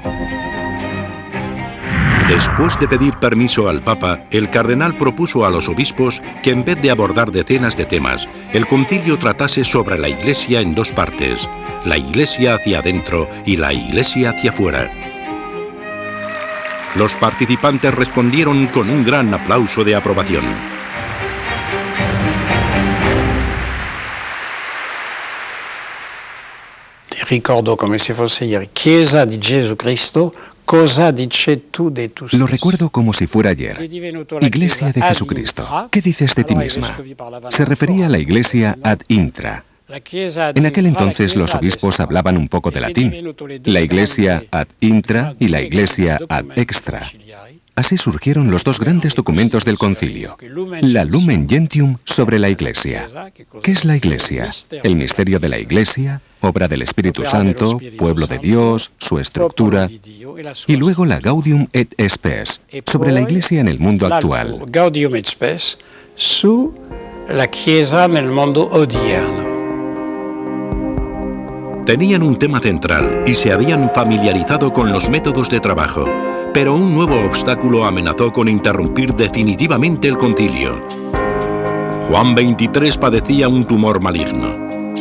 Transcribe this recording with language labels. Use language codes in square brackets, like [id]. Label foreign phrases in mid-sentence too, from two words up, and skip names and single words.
[es] Después de pedir permiso al Papa, el cardenal propuso a los obispos que en vez de abordar decenas de temas, el concilio tratase sobre la Iglesia en 2 partes, la Iglesia hacia adentro y la Iglesia hacia afuera. Los participantes respondieron con un gran aplauso de aprobación. [it] Ricordo come se fosse ieri. Chiesa di Gesù Cristo. [es] Lo recuerdo como si fuera ayer. Iglesia de Jesucristo. ¿Qué dices de ti misma? Se refería a la Iglesia [la] ad intra, [es] En aquel entonces los obispos hablaban un poco de latín, la Iglesia [la] ad intra [es] y la Iglesia [la] ad extra. [es] Así surgieron los dos grandes documentos del concilio, la Lumen Gentium sobre la Iglesia. ¿Qué es la Iglesia? El misterio de la Iglesia, obra del Espíritu Santo, pueblo de Dios, su estructura, y luego la Gaudium et Spes, sobre la Iglesia en el mundo actual. [it] Gaudium et Spes su la Chiesa nel mondo odierno. [es] Tenían un tema central y se habían familiarizado con los métodos de trabajo, pero un nuevo obstáculo amenazó con interrumpir definitivamente el concilio. Juan XXIII padecía un tumor maligno.